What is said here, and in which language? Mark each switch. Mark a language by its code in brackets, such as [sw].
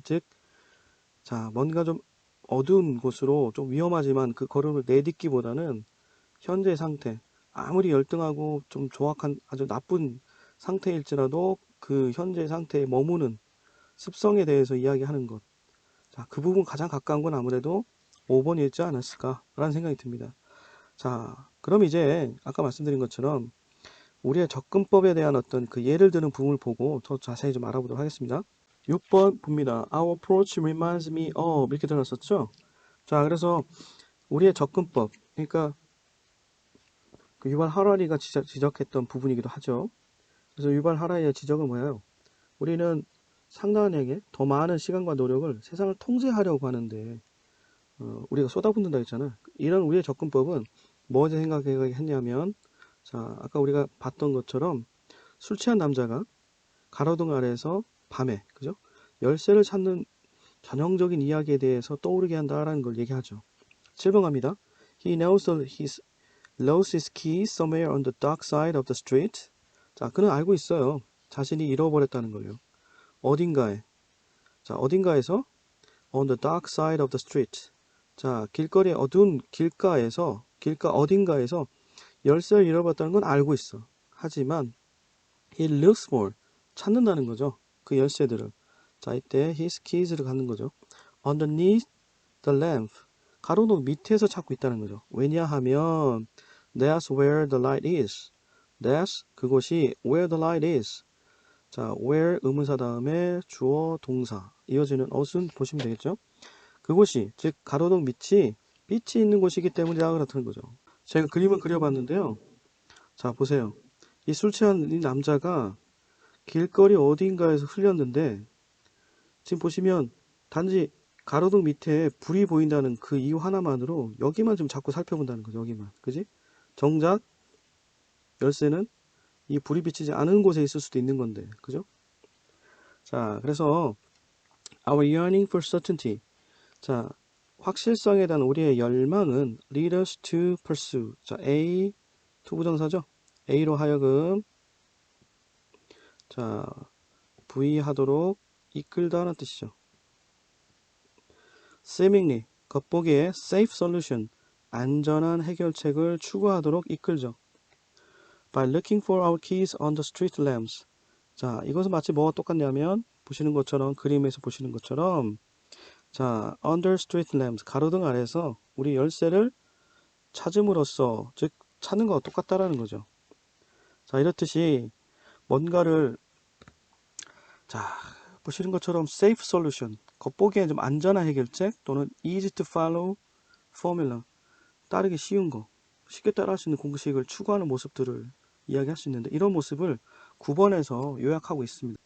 [ko] 즉, 자, 뭔가 좀 어두운 곳으로 좀 위험하지만 그 걸음을 내딛기보다는 현재 상태, 아무리 열등하고 좀 조악한 아주 나쁜 상태일지라도 그 현재 상태에 머무는 습성에 대해서 이야기하는 것. 자, 그 부분 가장 가까운 건 아무래도 5번이었지 않았을까라는 생각이 듭니다. 자, 그럼 이제 아까 말씀드린 것처럼 우리의 접근법에 대한 어떤 그 예를 드는 부분을 보고 더 자세히 좀 알아보도록 하겠습니다. 6번 봅니다. [en] Our approach reminds me of [ko] 이렇게 들었었죠? 자, 그래서 우리의 접근법, 그러니까 그 유발 하라리가 지적했던 부분이기도 하죠. 그래서 유발 하라리의 지적은 뭐예요? 우리는 상당하게 더 많은 시간과 노력을 세상을 통제하려고 하는데 우리가 쏟아붓는다 했잖아. 이런 우리의 접근법은 뭐에 생각했냐면 자, 아까 우리가 봤던 것처럼 술 취한 남자가 가로등 아래에서 밤에 그죠? 열쇠를 찾는 전형적인 이야기에 대해서 떠오르게 한다라는 걸 얘기하죠. 7번 갑니다. [en] He knows he's lost his keys somewhere on the dark side of the street. [ko] 자, 그는 알고 있어요. 자신이 잃어버렸다는 걸요. 어딘가에. 자, 어딘가에서 [en] on the dark side of the street. [ko] 자, 길거리 어두운 길가 어딘가에서 열쇠를 잃어버렸다는 건 알고 있어. 하지만 [en] he looks for [ko] 찾는다는 거죠. 그 열쇠들을. 자, 이때 his keys를 갖는 거죠. [en] underneath the lamp. [ko] 가로등 밑에서 찾고 있다는 거죠. 왜냐하면 [en] that's where the light is. that's [ko] 그곳이 [en] where the light is. [ko] 자, where 의문사 다음에 주어 동사 이어지는 어순 보시면 되겠죠. 그곳이 즉 가로등 밑이 빛이 있는 곳이기 때문이다 그렇다는 거죠. 제가 그림을 그려봤는데요. 자, 보세요. 이 술 취한 이 남자가 길거리 어딘가에서 흘렸는데 지금 보시면 단지 가로등 밑에 불이 보인다는 그 이유 하나만으로 여기만 좀 자꾸 살펴본다는 거죠. 여기만. 그지? 정작 열쇠는 이 불이 비치지 않은 곳에 있을 수도 있는 건데. 그죠? 자, 그래서 [en] our yearning for certainty. [ko] 자, 확실성에 대한 우리의 열망은 [en] lead us to pursue. [ko] 자, A 투부정사죠. A로 하여금 자, 부의하도록 이끌다라는 뜻이죠. seemingly 겉보기에 safe solution 안전한 해결책을 추구하도록 이끌죠. [en] by looking for our keys on the street lamps. [ko] 자, 이것은 마치 뭐가 똑같냐면 보시는 것처럼 그림에서 보시는 것처럼 자, [en] under street lamps [ko] 가로등 아래서 우리 열쇠를 찾음으로써 즉 찾는 거와 똑같다라는 거죠. 자, 이렇듯이 뭔가를 자, 보시는 것처럼 safe solution 겉보기에 좀 안전한 해결책 또는 [en] easy to follow formula [ko] 따르기 쉬운 거 쉽게 따라할 수 있는 공식을 추구하는 모습들을 이야기할 수 있는데 이런 모습을 9번에서 요약하고 있습니다.